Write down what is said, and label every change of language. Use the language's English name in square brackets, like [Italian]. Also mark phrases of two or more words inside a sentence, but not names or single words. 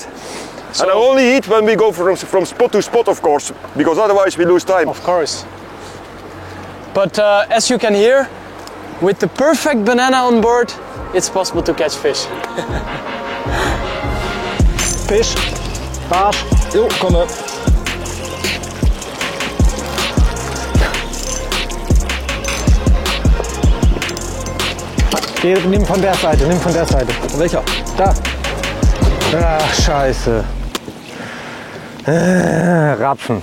[English] So, and I only eat when we go from spot to spot, of course, because otherwise we lose time. Of course. But as you can hear, with the perfect banana on board, it's possible to catch fish. Fish, [Dutch] baas, kom op. [German] Nimm von der Seite, nimm von der Seite. Welcher? Da. Ach, scheiße. Rapfen.